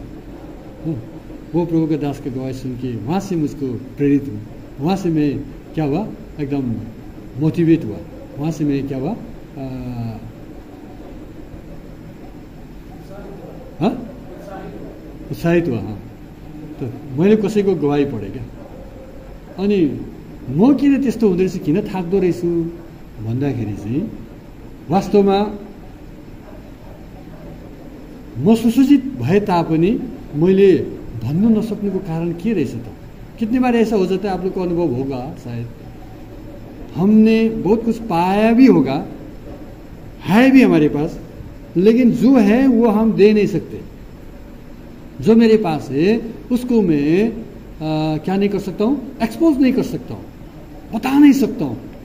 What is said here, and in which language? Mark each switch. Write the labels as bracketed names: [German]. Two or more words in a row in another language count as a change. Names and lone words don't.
[Hindi] वो प्रभु का दास का गवाही सुन के वहाँ से मुझको प्रेरित हुआ, वहाँ से मैं क्या हुआ, एकदम मोटिवेट हुआ, वहाँ से मैं क्या हुआ, उत्साहित हुआ। [Nepali] तो मैले कसैको गवाही पढेँ क्या, अनि म किन त्यस्तो हुँदो रहेछ, किन थाक्दो रहेछु भन्दाखेरि चाहिँ वास्तवमा म सुसज्जित भए तापनि मैले भन्नु नसक्नुको कारण के रहेछ त? [Hindi] कितनी बार ऐसा हो जाता है, आप लोग को अनुभव होगा शायद, हमने बहुत कुछ पाया भी होगा, है भी हमारे पास, लेकिन जो है वो हम दे नहीं सकते। जो मेरे पास है उसको मैं क्या नहीं कर सकता हूँ, एक्सपोज नहीं कर सकता हूँ, बता नहीं सकता हूँ।